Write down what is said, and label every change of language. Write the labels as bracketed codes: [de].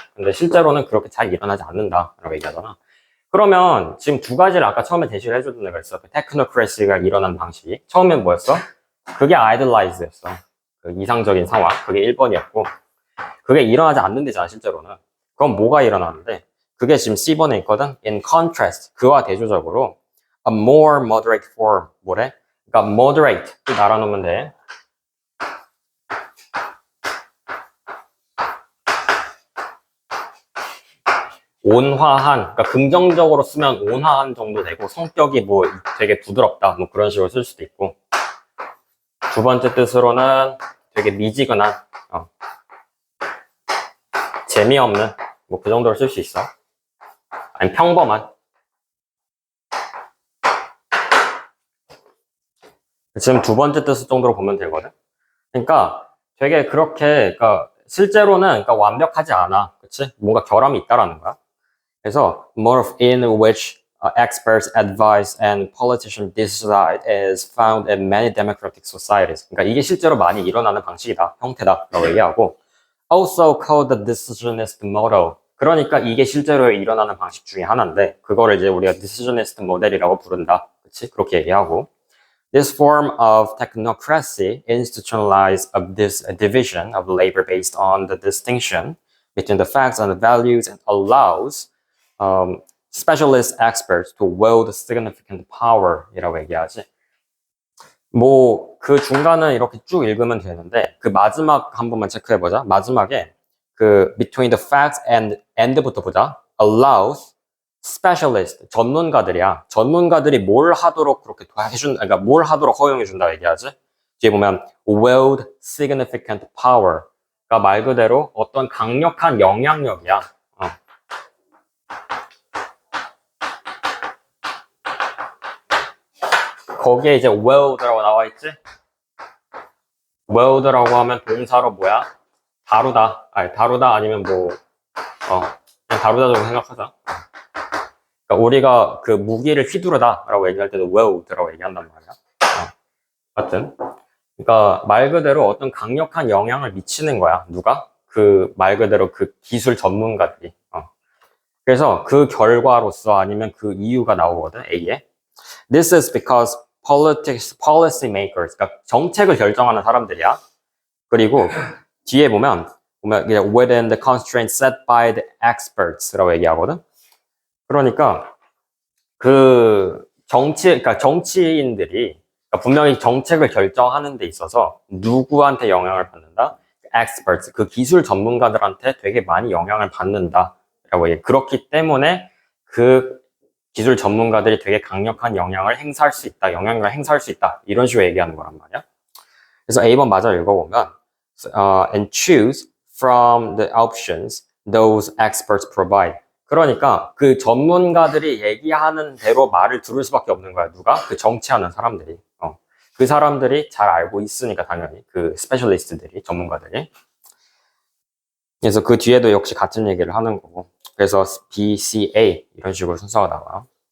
[ko] 근데 실제로는 그렇게 잘 일어나지 않는다라고 얘기하잖아. 그러면 지금 두 가지를 아까 처음에 제시를 해줬던 애가 있어. 그 테크노크래시가 일어나는 방식이. 처음엔 뭐였어? 그게 idolize였어. 그 이상적인 상황. 그게 1번이었고. 그게 일어나지 않는 데잖아, 실제로는. 그럼 뭐가 일어나는데? 그게 지금 C번에 있거든? [en] In contrast. [ko] 그와 대조적으로 [en] a more moderate form. [ko] 뭐래? 그러니까 moderate. 알아놓으면 돼. 온화한, 그러니까 긍정적으로 쓰면 온화한 정도 되고 성격이 뭐 되게 부드럽다, 뭐 그런 식으로 쓸 수도 있고. 두 번째 뜻으로는 되게 미지근한, 재미없는, 뭐 그 정도로 쓸 수 있어. 아니 평범한. 지금 두 번째 뜻 정도로 보면 되거든. 그러니까 되게 그렇게, 그러니까 실제로는 그러니까 완벽하지 않아, 그렇지? 뭔가 결함이 있다라는 거야. 그래서 [en] more of in which experts advise and politicians decide is found in many democratic societies. [ko] 그러니까 이게 실제로 많이 일어나는 방식이다, 형태다라고 얘기하고 [en] also called the decisionist model. [ko] 그러니까 이게 실제로 일어나는 방식 중에 하나인데 그거를 이제 우리가 decisionist 모델이라고 부른다, 그렇지? 그렇게 얘기하고 [en] this form of technocracy institutionalized of this division of labor based on the distinction between the facts and the values and allows specialist experts to wield significant power이라고 [ko] 얘기하지. 뭐 그 중간은 이렇게 쭉 읽으면 되는데 그 마지막 한 번만 체크해보자. 마지막에 그 [en] between the facts and and부터 [ko] 보자. [en] allows specialist [ko] 전문가들이야. 전문가들이 뭘 하도록 그렇게 그러니까 뭘 하도록 허용해준다 얘기하지. 뒤에 보면 [en] wield significant power [ko] 가 말 그대로 어떤 강력한 영향력이야. 거기에 이제 wield라고 나와 있지? wield라고 하면 동사로 뭐야? 다루다. 아니, 다루다 아니면 뭐, 그냥 다루다 정도 생각하자. 그러니까 우리가 그 무기를 휘두르다라고 얘기할 때도 wield라고 얘기한단 말이야. 하여튼. 그러니까 말 그대로 어떤 강력한 영향을 미치는 거야. 누가? 그 말 그대로 그 기술 전문가들이. 그래서 그 결과로서 아니면 그 이유가 나오거든, A에. [en] This is because policy makers, [ko] 그러니까 정책을 결정하는 사람들이야. 그리고 뒤에 보면 보면 그냥 [en] within the constraints set by the experts라고 [ko] 얘기하거든. 그러니까 그러니까 정치인들이 그러니까 분명히 정책을 결정하는 데 있어서 누구한테 영향을 받는다? experts, 그 기술 전문가들한테 되게 많이 영향을 받는다라고 얘기해. 그렇기 때문에 그 기술 전문가들이 되게 강력한 영향을 행사할 수 있다, 영향력을 행사할 수 있다, 이런 식으로 얘기하는 거란 말이야. 그래서 A번 마저 읽어보면 [en] and choose from the options those experts provide. [ko] 그러니까 그 전문가들이 얘기하는 대로 말을 들을 수밖에 없는 거야. 누가? 그 정치하는 사람들이. 그 사람들이 잘 알고 있으니까 당연히 그 스페셜리스트들이, 전문가들이. 그래서 그 뒤에도 역시 같은 얘기를 하는 거고. 그래서 B, C, A 이런 식으로 순서가 나와요.